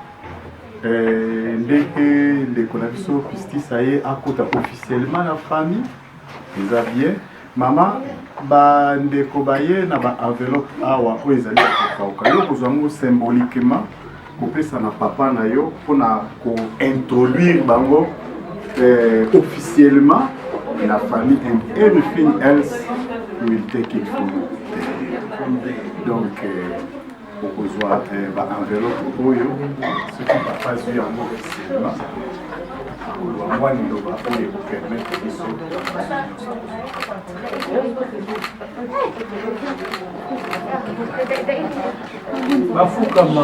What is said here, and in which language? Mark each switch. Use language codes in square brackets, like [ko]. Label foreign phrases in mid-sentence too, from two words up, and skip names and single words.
[ln] ndenge ndeko na biso Pistis aye akota officiellement na famille eza bien mama bandeko baye na ba-enveloppe awa oyo ezali ya kokauka yo kozwa yango symboliquement kopesa na papa na yo mpona kointroduire bango officiellement [fr] la famille [en] and everything else will take it from [ln] donc okozwa ba-enveloppe oyo soki papa zwi yango officiellement mwa liloba oyo ekopermettre biso bafukama